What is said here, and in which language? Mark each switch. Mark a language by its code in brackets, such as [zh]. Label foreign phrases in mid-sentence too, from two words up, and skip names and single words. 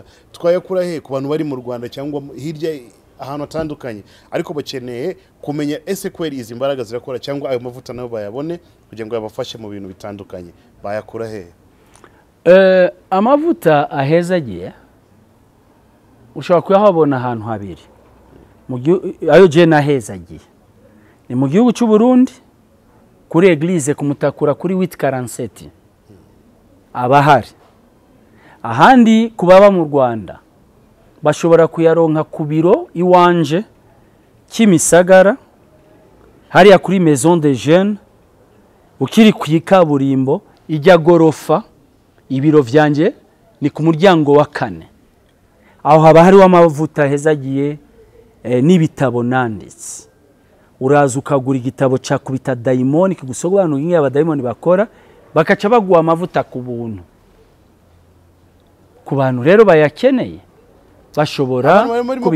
[rw] Twayakura hehe ku bantu bari mu Rwanda cyangwa hirya ahantu atandukanye ariko bakeneye kumenya ese kweri izi mbaraga zirakora cyangwa ayo mavuta nabo bayabone kugira ngo yabafashe mu bintu bitandukanye? Bayakura hehe? Amavuta ahezagiye ushobora kuyahabona ahantu habiri. [rn] Ayo je nahezagiye ni mu gihugu cy'u Burundi kuri Eglise kumutakura kuri 847 abahari. Ahandi kubaba mu Rwanda bashobora kuyaronka ku biro iwanje Kimisagara hariya kuri Maison de Jeunes ukiri ku ikaburimbo ijya gorofa. Ibiro vyanje ni ku muryango wa 4. [rw] Aho haba hari w'amavuta hezagiye n'ibitabo nanditse. Uraza ukagura igitabo cya kubita daimoni kigusobanura ingi abadayimoni bakora, bakaca baguha amavuta ku buntu. Ku bantu rero bayakeneye bashobora kubikora.